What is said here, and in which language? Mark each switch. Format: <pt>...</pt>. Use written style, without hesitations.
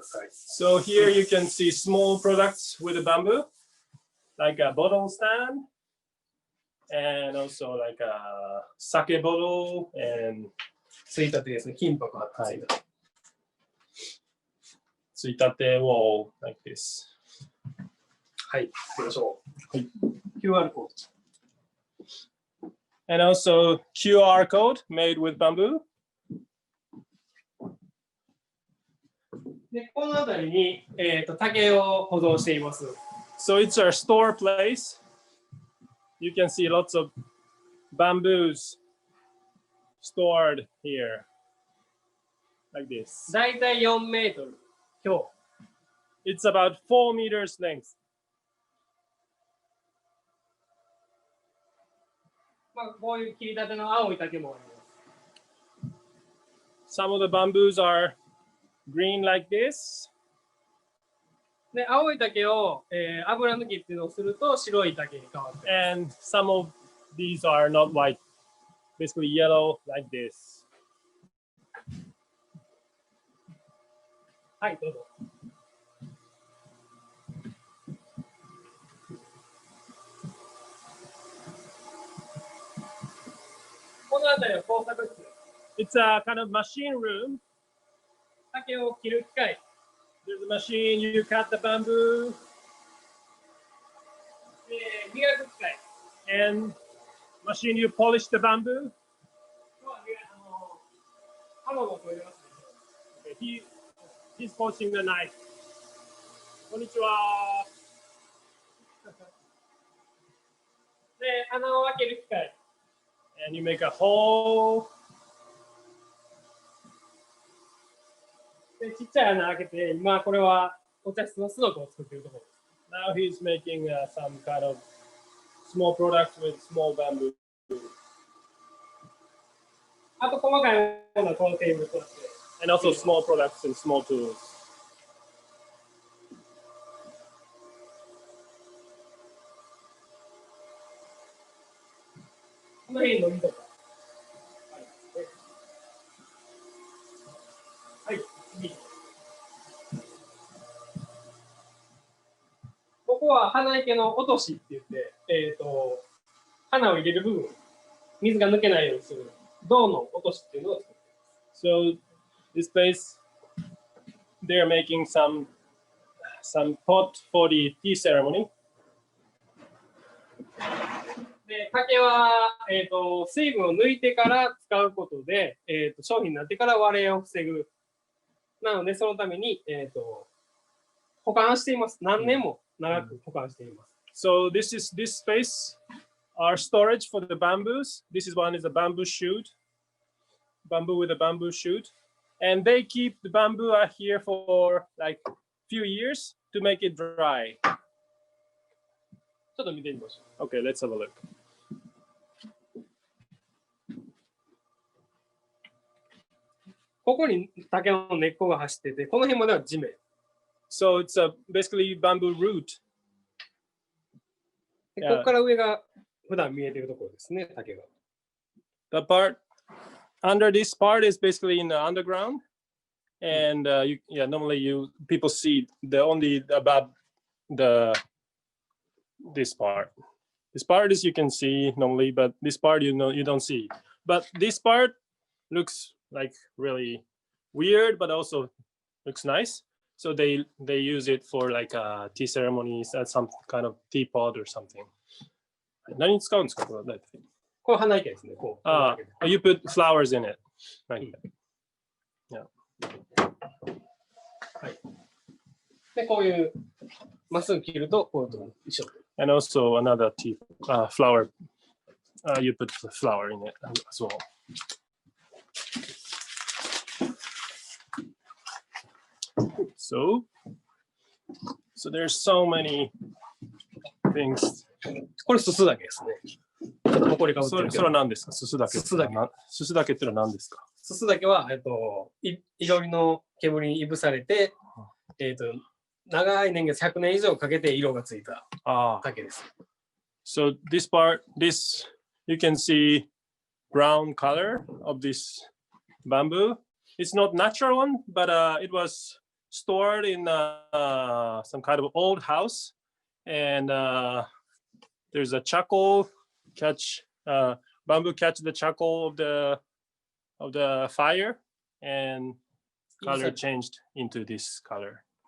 <en>So here you can see small products with the bamboo, like a bottle stand, and also like a sake bottle and</en> <ja>ついたてですね、金箔がついた。</ja> <en>tsuitate wall like this.</en> <ja>はい、行きましょう。はい。 QR コード。</ja> <en>And also QR code made with bamboo.</en> <ja>で、この辺りに、竹を保存しています。</ja> <en>So it's our store place. You can see lots of bamboos stored here, like this.</en> <ja>だいたい4メートル強。</ja> <en>It's about 4 meters length.</en> <ja>まあ、こういう切り立ての青い竹もあります。</ja> <en>Some of the bamboos are green like this.</en> <ja>で、青い竹を、油抜きっていうのをすると白い竹に変わって。</ja> <en>And some of these are not white, basically yellow like this.</en> <ja>はい、どうぞ。この辺りは工作室。</ja> <en>It's a kind of machine room.</en> <ja>竹を切る機械。</ja> <en>There's a machine, you cut the bamboo.</en> <ja>磨く機械。</ja> <en>And machine, you polish the bamboo.</en> <ja>刃物を入れますね。</ja> <en>Okay, he's polishing the knife.</en> <ja>Konnichiwa. で、穴を開ける機械。</ja> <en>And you make a hole.</en> <ja>で、ちっちゃい穴開けて、今これはお茶室のスノコを作っているところです。</ja> <en>Now he's making some kind of small products with small bamboo.</en> <ja>あと細かいものはこのテーブルとなって。</ja> <en>And also small products and small tools.</en> <ja>この辺のりとか。はい、次。ここは花池の落としって言って、花を入れる部分、水が抜けないようにする銅の落としっていうのを作っています。</ja> <en>So this place, they are making some pot for the tea ceremony.</en> <ja>で竹は、水分を抜いてから使うことで、商品になってから割れを防ぐ。なので、そのために、保管しています。何年も長く保管しています。</ja> <en>So this space, our storage for the bamboos. This is one is a bamboo shoot, bamboo with a bamboo shoot, and they keep the bamboo here for like few years to make it dry.</en> <ja>ちょっと見てみましょう。</ja> <en>Okay, let's have a look.</en> <ja>ここに竹の根っこが走ってて、この辺までは地面。</ja> <en>So it's basically bamboo root.</en> <ja>でここから上が普段見えているところですね、竹が。</ja> <en>The part under this part is basically in the underground, and normally people see only about this part. This part is you can see normally, but this part you don't see. But this part looks like really weird, but also looks nice. So they use it for like tea ceremonies at some kind of teapot or something.</en> <ja>何に使うんですかこれ大体。これ花池ですね。こう。</ja> <en>You put flowers in it. Right. Yeah.</en> <ja>はい。でこういうまっすぐ切るとこういうと一緒。</ja> <en>And also another tea flower. You put the flower in it as well. So there's so many things.</en> <ja>これすすだけですね。ちょっと埃かぶってるけど。それは何ですか？すすだけ。すすだけ。すすだけってのは何ですか？すすだけは囲炉裏の煙にいぶされて、長い年月100年以上かけて色がついた竹です。</ja> <en>So this part, you can see brown color of this bamboo. It's not natural one, but it was stored in some kind of old house, and there's a charcoal bamboo catch the charcoal of the fire, and color changed into this color.</en>